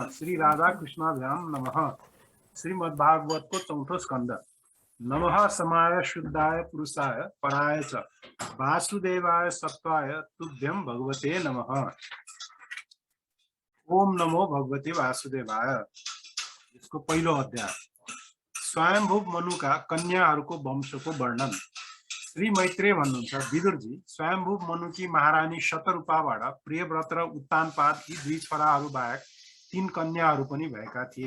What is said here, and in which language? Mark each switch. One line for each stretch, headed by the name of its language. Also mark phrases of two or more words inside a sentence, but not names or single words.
Sanskrit: श्री राधा कृष्णाभ्याम नमः।
Nepali: श्रीमद्भागवत को चौथो स्कंद।
Sanskrit: नमः समाय शुद्धाय पुरुषाय पराय च वासुदेवाय सत्वाय तुभ्यं भगवते नमः। ओम नमो भगवते वासुदेवाय।
Nepali: इसको पहिलो अध्याय। स्वयंभू मनुका कन्याहरूको वंशको वर्णन। श्री मैत्रेय भन्नुहुन्छ, विदुरजी, स्वयंभू मनुकी महारानी शतरूपाबाट प्रियव्रत र उत्तानपाद यी दुई छोराहरू बाहेक 3 कन्याहरू पनि भएका थिए।